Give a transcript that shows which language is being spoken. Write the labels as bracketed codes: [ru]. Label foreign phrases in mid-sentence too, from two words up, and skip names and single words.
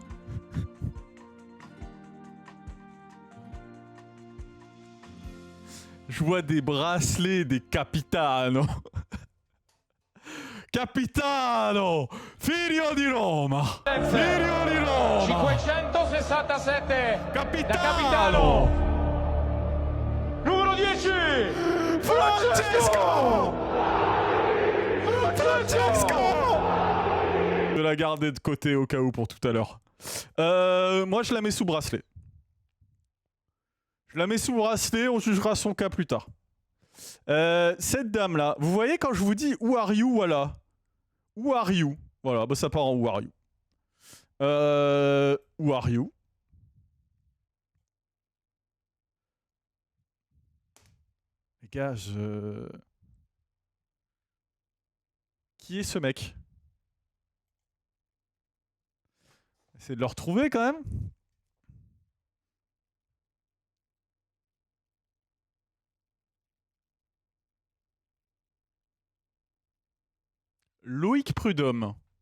[fr] Je vois des bracelets, des capitano. [it] Capitano! Figlio di Roma! Figlio di Roma! 567 Capitano! Numero 10 Francesco! Francesco! [fr] Je vais la garder de côté au cas où pour tout à l'heure. Moi, je la mets sous bracelet. Je la mets sous bracelet, on jugera son cas plus tard. Cette dame-là, vous voyez quand je vous dis [en] Who are you, [fr] voilà. Who are you? Voilà, bah ça part en [en] Who are you. Who are you? [fr] Les gars, Qui est ce mec? Essayez de le retrouver quand même. Loïc Prudhomme.